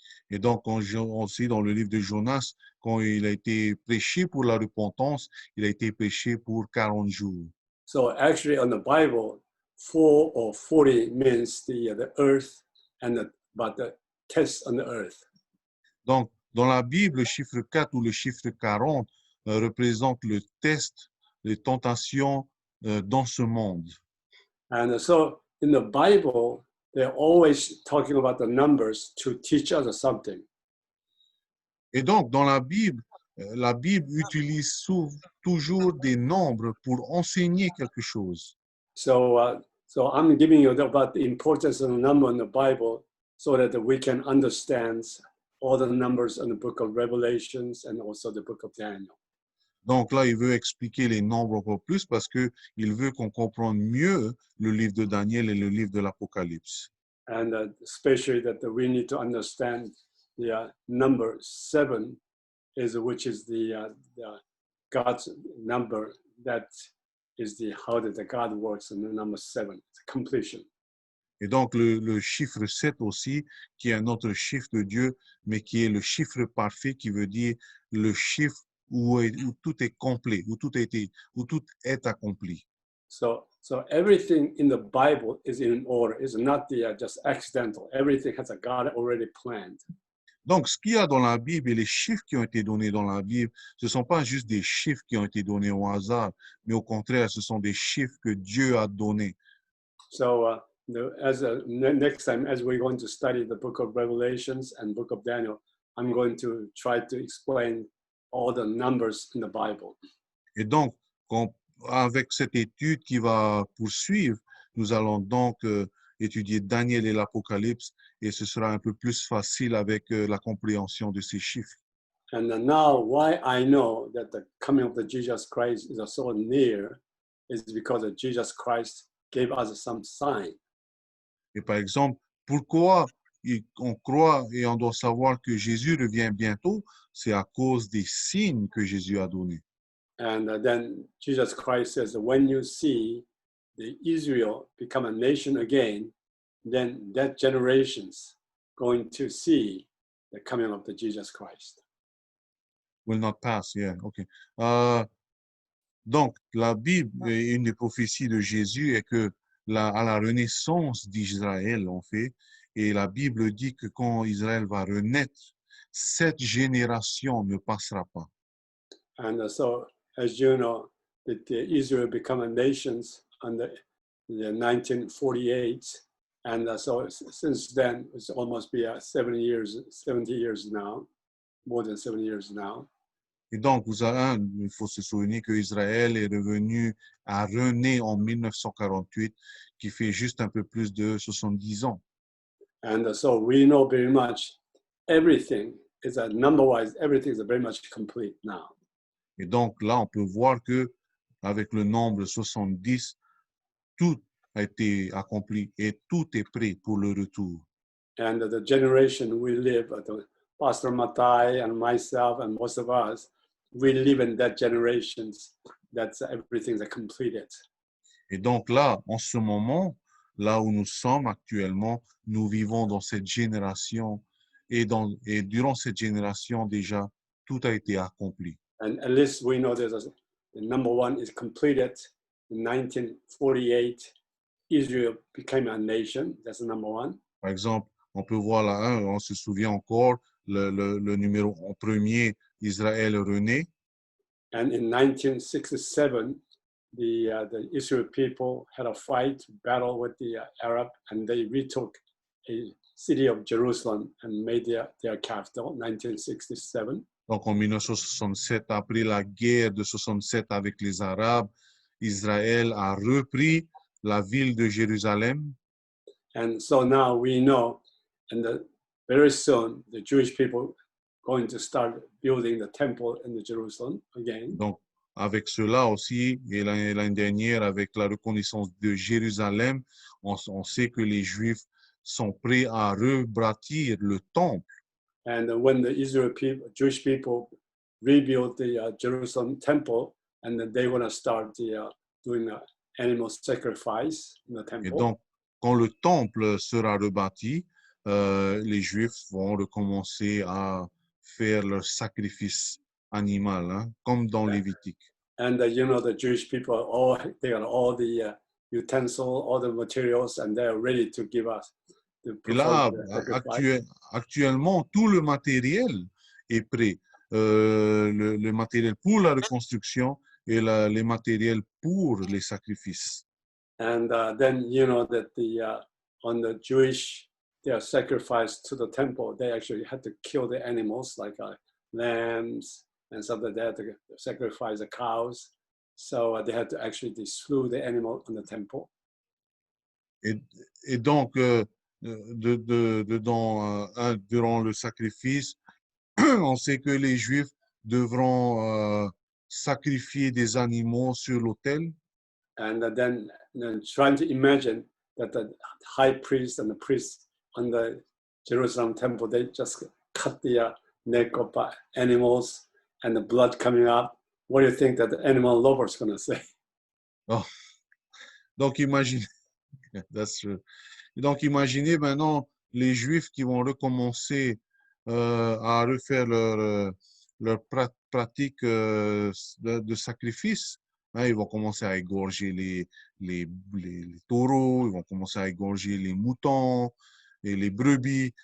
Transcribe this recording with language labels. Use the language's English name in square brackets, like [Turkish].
[French] Et donc, aussi dans le livre de Jonas, quand il a été prêché pour la repentance, il a été prêché pour 40 jours. [English] So actually, on the Bible, 4 or 40 means the earth but the test on the earth. [French] Donc, dans la Bible, le chiffre 4 ou le chiffre 40 représente le test, les tentations dans ce monde. [English] And so in the Bible, they're always talking about the numbers to teach us something. [French] Et donc, dans la Bible utilise toujours des nombres pour enseigner quelque chose. [English] So I'm giving you about the importance of the number in the Bible so that we can understand all the numbers in the book of Revelations and also the book of Daniel. [French] Donc là, il veut expliquer les nombres encore plus parce qu'il veut qu'on comprenne mieux le livre de Daniel et le livre de l'Apocalypse. [English] And especially that we need to understand the number 7 which is the God's number that is how that the God works, and the number 7, completion. [French] Et donc le chiffre 7 aussi, qui est un autre chiffre de Dieu, mais qui est le chiffre parfait, qui veut dire le chiffre où tout est complet, où tout est accompli. [English] So everything in the Bible is in order. It's not just accidental. Everything has a God already planned. [French] Donc, ce qu'il y a dans la Bible et les chiffres qui ont été donnés dans la Bible, ce ne sont pas juste des chiffres qui ont été donnés au hasard, mais au contraire, ce sont des chiffres que Dieu a donnés. [English] So next time, as we're going to study the book of Revelations and book of Daniel, I'm going to try to explain all the numbers in the Bible. [French] Et donc, avec cette étude qui va poursuivre, nous allons donc étudier Daniel et l'Apocalypse, et ce sera un peu plus facile avec la compréhension de ces chiffres. [English] And now why I know that the coming of the Jesus Christ is so near is because of Jesus Christ gave us some sign. [French] Et par exemple, pourquoi on croit et on doit savoir que Jésus revient bientôt, c'est à cause des signes que Jésus a donnés. [English] And then Jesus Christ says, when you see the Israel become a nation again, then that generation's going to see the coming of the Jesus Christ. Will not pass, yeah, ok. [French] Donc, la Bible, une des prophéties de Jésus est que à la renaissance d'Israël, en fait, et la Bible dit que quand Israël va renaître, cette génération ne passera pas. [English] And so, as you know, that Israel become a nation in the 1948, and so since then it's almost be 70 years now, more than 70 years now. [French] Et donc, il faut se souvenir que Israël est revenu à renaître en 1948, qui fait juste un peu plus de 70 ans. [English] And so we know very much everything is number-wise, everything is very much complete now. [French] Et donc, là, on peut voir que avec le nombre 70, tout a été accompli et tout est prêt pour le retour. [English] And the generation we live, Pastor Matai and myself and most of us, we live in that generation that everything's completed. [French] Et donc là, en ce moment, là où nous sommes actuellement, nous vivons dans cette génération et durant cette génération déjà, tout a été accompli. [English] And at least we know the number one is completed. In 1948, Israel became a nation. That's the number one. [French] Par exemple, on peut voir là, on se souvient encore, le numéro en premier, Israël renaît. [English] And in 1967, the Israel people had a fight, battle with the Arab, and they retook a city of Jerusalem and made their capital, 1967. [French] Donc, en 1967, après la guerre de 67 avec les Arabes, Israël a repris la ville de Jérusalem. [English] And so now we know, and very soon, the Jewish people going to start building the temple in the Jerusalem again. [French] Donc, avec cela aussi, et l'année dernière, avec la reconnaissance de Jérusalem, on sait que les Juifs sont prêts à rebâtir le temple. [English] And when the Jewish people rebuild the Jerusalem temple, and then they want to start doing the animal sacrifice in the temple. [French] Et donc, quand le temple sera rebâti, les Juifs vont recommencer à faire leur sacrifice animal, hein, comme dans Lévitique. [English] And you know, the Jewish people, they got all the utensils, all the materials, and they're ready to give us. [French] Et là, actuellement, tout le matériel est prêt. Le matériel pour la reconstruction et les matériels pour les sacrifices. [English] And then you know that on the Jewish, their sacrifice to the temple, they actually had to kill the animals like lambs and stuff like that, to sacrifice the cows. So they had to actually slew the animal in the temple. [French] Et donc, durant le sacrifice, on sait que les Juifs devront sacrifier des animaux sur l'autel. [English] And then trying to imagine that the high priest and the priest on the Jerusalem temple, they just cut the neck of animals and the blood coming up. What do you think that the animal lover is going to say? Oh. [French] Donc, imaginez, [English] that's true. [French] Donc, imaginez maintenant les Juifs qui vont recommencer à refaire leur pratique de sacrifice. Hein, ils vont commencer à égorger les taureaux, ils vont commencer à égorger les moutons et les brebis.